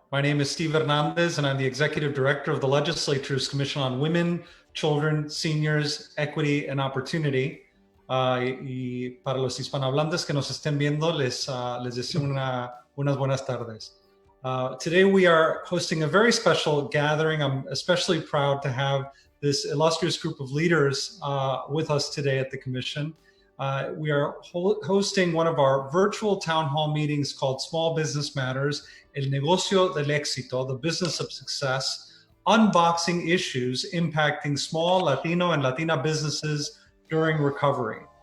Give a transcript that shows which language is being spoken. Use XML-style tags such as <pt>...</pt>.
<en>My name is Steve Hernandez, and I'm the Executive Director of the Legislature's Commission on Women, Children, Seniors, Equity, and Opportunity.</en> <es>Y para los hispanohablantes que nos estén viendo, les deseo unas buenas tardes.</es> <en>Today we are hosting a very special gathering. I'm especially proud to have this illustrious group of leaders with us today at the Commission. We are hosting one of our virtual town hall meetings called Small Business Matters, El Negocio del Éxito, the business of success, unboxing issues impacting small Latino and Latina businesses during recovery.</en>